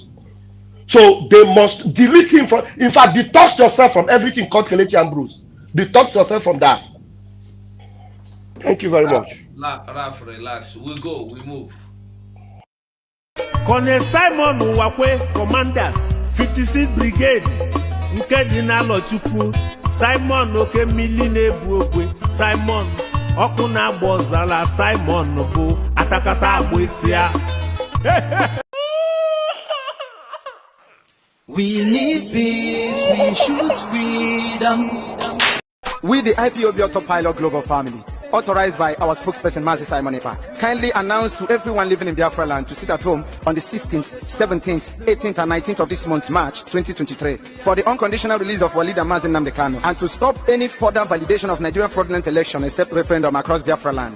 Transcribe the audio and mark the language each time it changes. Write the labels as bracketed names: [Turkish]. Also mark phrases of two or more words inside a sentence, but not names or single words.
[English] So they must delete him from, in fact, detox yourself from everything called Kelechi Ambrose. Detox yourself from that. Thank you very much. Raf, relax. We go, we move. Colonel Simon Wakwe, Commander, 56th Brigade, Nkedina Lochukwu, Simon Okemili Nebuokwe, Simon Okuna Bozala, Simon Bo, Atakata Boisia. We need peace, we choose freedom. We, the IPOB Autopilot Global Family, authorized by our spokesperson, Mazi Simon Ekpa, kindly announce to everyone living in Biafra land to sit at home on the 16th, 17th, 18th, and 19th of this month, March 2023, for the unconditional release of our leader, NNAMDI Kanu, and to stop any further validation of Nigerian fraudulent election except referendum across Biafra land.